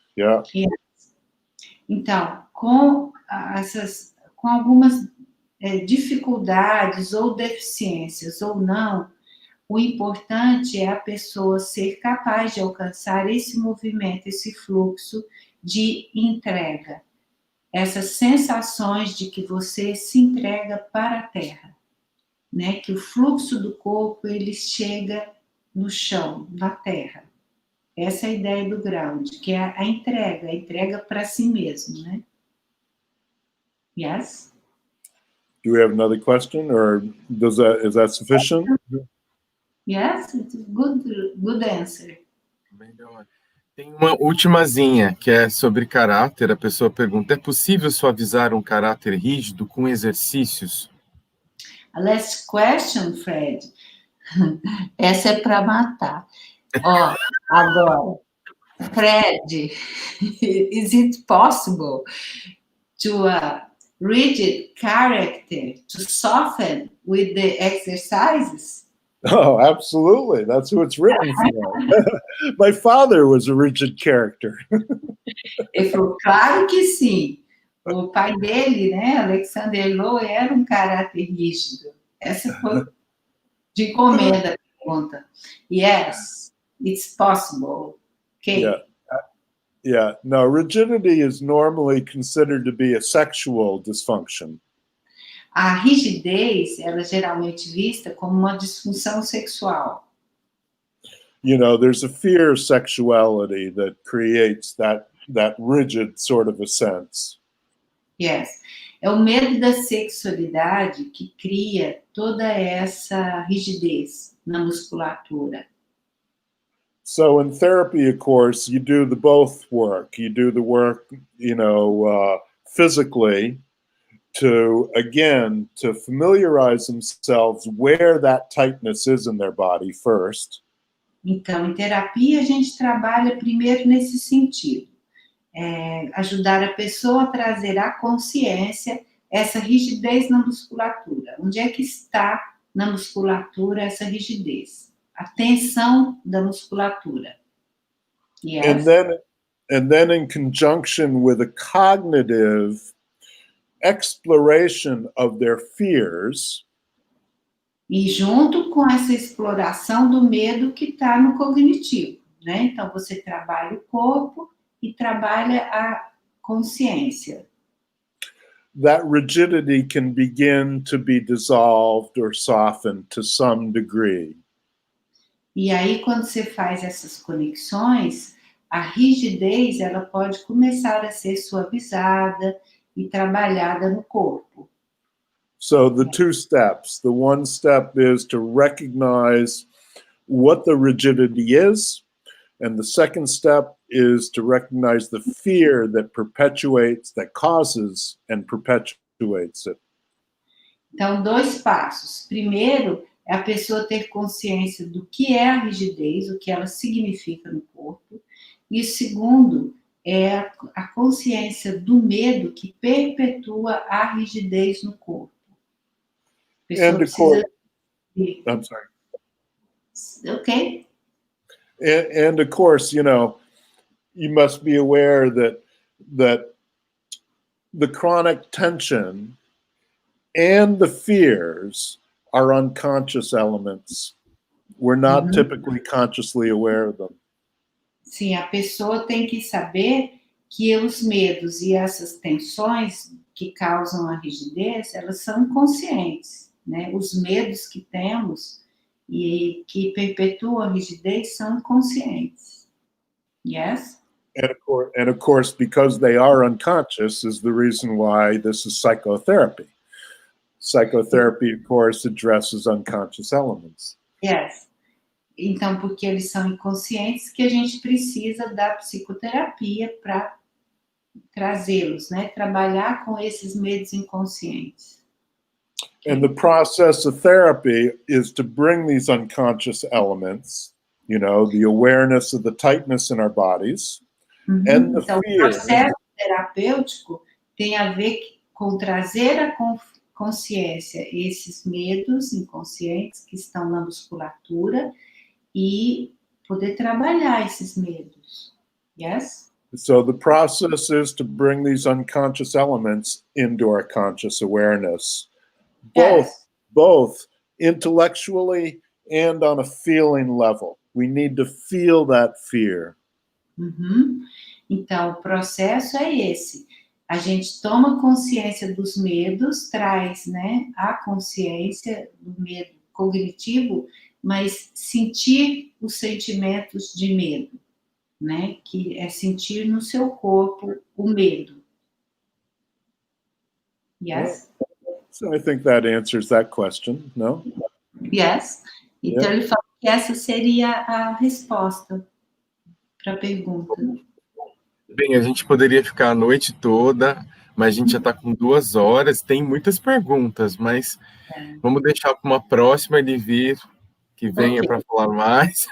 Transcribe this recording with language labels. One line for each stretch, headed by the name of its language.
English: Yeah. Yes.
Portuguese: Então, com algumas dificuldades ou deficiências ou não, o importante é a pessoa ser capaz de alcançar esse movimento, esse fluxo de entrega. Essas sensações de que você se entrega para a terra, né? Que o fluxo do corpo, ele chega no chão, na terra. Essa é a ideia do ground, que é a entrega para si mesmo, né?
English: Yes? Do we have another question, or is that sufficient? Yes, it's good answer.
Portuguese: Melhor. Tem uma ultimazinha, que é sobre caráter. A pessoa pergunta, é possível suavizar um caráter rígido com exercícios?
English: A last question, Fred.
Portuguese: Essa é para matar. Ó, agora,
English: Fred, is it possible to a rigid character to soften with the exercises? Oh, absolutely. That's who it's written for. My father was a rigid character.
Portuguese: Ele falou, claro que sim. O pai dele, né, Alexander Lowen, era um caráter rígido. Essa foi de encomenda a pergunta.
English: Yes, it's possible. Okay. Yeah. Yeah. No, rigidity is normally considered to be a sexual dysfunction.
Portuguese: A rigidez, ela é geralmente vista como uma disfunção sexual.
English: You know, there's a fear of sexuality that creates that rigid sort of a sense. Yes.
Portuguese: É o medo da sexualidade que cria toda essa rigidez na musculatura.
English: So in therapy, of course, you do the both work. You do the work, you know, physically to familiarize themselves where that tightness is in their body first.
Portuguese: Então, em terapia, a gente trabalha primeiro nesse sentido. Ajudar a pessoa a trazer à consciência essa rigidez na musculatura. Onde é que está na musculatura essa rigidez? A tensão da musculatura.
English: Yes. And then in conjunction with a cognitive exploration of their fears.
Portuguese: E junto com essa exploração do medo que está no cognitivo, né? Então, você trabalha o corpo e trabalha a consciência.
English: That rigidity can begin to be dissolved or softened to some degree.
Portuguese: E aí, quando você faz essas conexões, a rigidez, ela pode começar a ser suavizada e trabalhada no corpo.
English: So the two steps, the one step is to recognize what the rigidity is, and the second step is to recognize the fear that perpetuates, that causes and perpetuates it.
Portuguese: Então, 2 passos. Primeiro, é a pessoa ter consciência do que é a rigidez, o que ela significa no corpo. E o segundo é a consciência do medo que perpetua a rigidez no corpo. A pessoa precisa...
English: I'm sorry. Okay. And of course, you know, you must be aware that the chronic tension and the fears are unconscious elements. We're not typically consciously aware of them.
Portuguese: Sim, a pessoa tem que saber que os medos e essas tensões que causam a rigidez, elas são inconscientes, né? Os medos que temos e que perpetuam a rigidez são inconscientes.
English: Yes? And of course, because they are unconscious is the reason why this is psychotherapy. Psychotherapy, of course, addresses unconscious elements. Yes.
Portuguese: Então, porque eles são inconscientes, que a gente precisa da psicoterapia para trazê-los, né? Trabalhar com esses medos inconscientes.
English: And the process of therapy is to bring these unconscious elements, you know, the awareness of the tightness in our bodies, and the
Portuguese: então,
English: fear.
Portuguese: O processo terapêutico tem a ver com trazer a consciência esses medos inconscientes que estão na musculatura e poder trabalhar esses medos.
English: Yes? So the process is to bring these unconscious elements into our conscious awareness, both intellectually and on a feeling level. We need to feel that fear.
Portuguese: Então, o processo é esse. A gente toma consciência dos medos, traz, né, a consciência do medo cognitivo, mas sentir os sentimentos de medo, né, que é sentir no seu corpo o medo.
English: Yes? So I think that answers that question, no? Yes.
Portuguese: Então, ele falou que essa seria a resposta para a pergunta. Bem, a gente poderia ficar a noite toda, mas a gente já está com 2 horas. Tem muitas perguntas, mas vamos deixar para uma próxima ele vir, que venha para falar mais.